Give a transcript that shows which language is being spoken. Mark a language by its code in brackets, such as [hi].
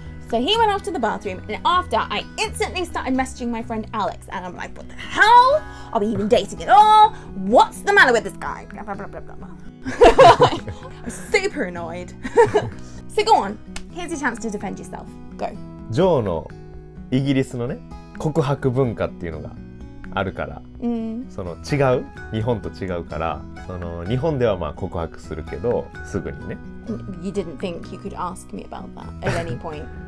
[en] So he went off to the bathroom, and after I instantly started messaging my friend Alex, and I'm like, what the hell? Are we even dating at all? What's the matter with this guy? I was super annoyed. So go on, here's your chance to defend yourself. Go. [ja] ジョーのイギリスのね告白文化っていうのがあるから、その違う日本と違うからその日本ではまあ告白するけどすぐにね。 [en] You didn't think you could ask me about that at any point.